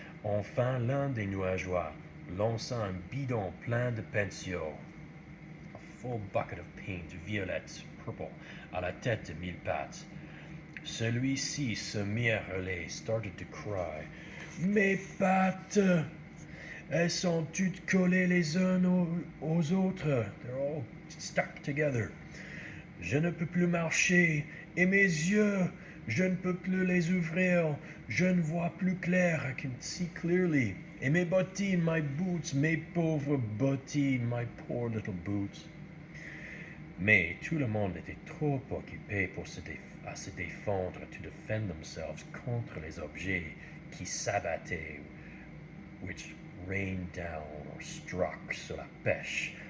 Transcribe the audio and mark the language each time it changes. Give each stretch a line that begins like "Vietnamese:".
French: Enfin, l'un des nuageois lança un bidon plein de peinture,
English: a full bucket of paint,
French: violette,
English: purple,
French: à la tête de Mille-Pattes. Celui-ci se mit à hurler,
English: started to cry.
French: Mes pattes, elles sont toutes collées les unes aux autres.
English: They're all stuck together.
French: Je ne peux plus marcher, et mes yeux, je ne peux plus les ouvrir. Je ne vois plus clair.
English: I can see clearly.
French: Et mes bottines,
English: my boots,
French: mes pauvres bottines,
English: my poor little boots.
French: Mais tout le monde était trop occupé pour se défendre,
English: to defend themselves
French: contre les objets qui s'abattaient,
English: which rained down or struck
French: sur la pêche,